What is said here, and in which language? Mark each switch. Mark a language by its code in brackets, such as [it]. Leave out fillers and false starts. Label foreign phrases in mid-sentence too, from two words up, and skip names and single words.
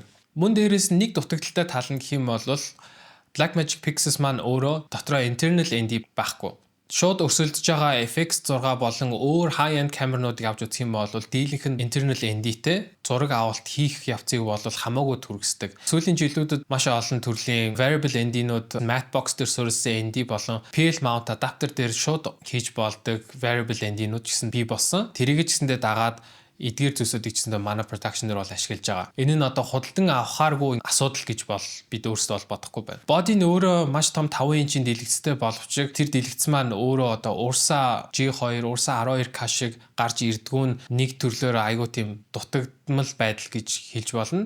[mn] Мөн дээрээс нэг дутагдaltaй тал нь гэх юм бол Blackmagic Pixels маань өөрөө дотроо [en] internal ND [mn] байхгүй. Шууд өрсөлдөж байгаа FX6 болон өөр high-end камернуудыг авч үзэх юм бол дийлэнх нь internal ND-тэй зураг авалт хийх явцыг бол хамаагүй түргэсдэг. Сүүлийн жилүүдэд маш олон төрлийн [en] variable ND-нууд matte box [mn] дээр суурилсан ND болон [en] PL mount adapter [mn] дээр шууд хийж болдог [en] variable ND-нууд [mn] гэсэн бий болсон. Тэрийг ч гэсэндээ дагаад эдгээр зүйлсүүдийг ч гэсэн манай production-ээр бол ашиглаж байгаа. Энэ нь одоо худалдан авахааргүй асуудал гэж бол бид өөрсдөө бол бодохгүй байна. Body нь өөрөө маш том 5 инчийн дэлгэцтэй боловч тэр дэлгэц маань өөрөө одоо Ursa G2, Ursa 12K шиг гарч ирдгүү нь нэг төрлөөр айгүй тийм дутагдмал байдал гэж хэлж болно.